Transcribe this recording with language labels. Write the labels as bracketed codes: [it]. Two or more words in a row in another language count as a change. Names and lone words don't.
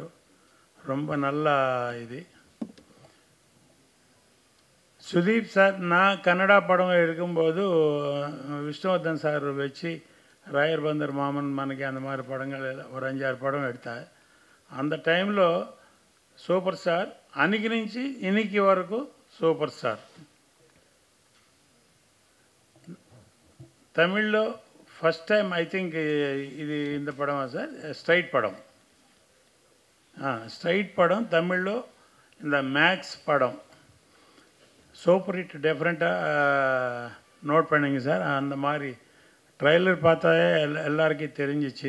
[ta] ரொம்ப நல்லா இது. சுதீப் சார், நான் கன்னடா படம் எடுக்கும்போது விஷ்ணுவர்தன் சார் வச்சு ராயர் பந்தர் மாமன் மனைக்கு அந்த மாதிரி படங்கள் ஒரு 5-6 படம் எடுத்தேன். அந்த டைமில் [te] సూపర్ స్టార్ అనికి నుంచి ఇనికి వరకు సూపర్ స్టార్. [ta] తమిళ్లో [en] first time I think [ta] ఇది இந்த படமா சார், ஸ்ட்ரைட் படம். ஸ்ட்ரைட் படம் தமிழில் இந்த மேக்ஸ் படம் சூப்பர் ஹிட். டெஃபரெண்ட்டாக நோட் பண்ணிங்க சார். அந்த மாதிரி ட்ரைலர் பார்த்தாலே எல்லாருக்கும் தெரிஞ்சிச்சு.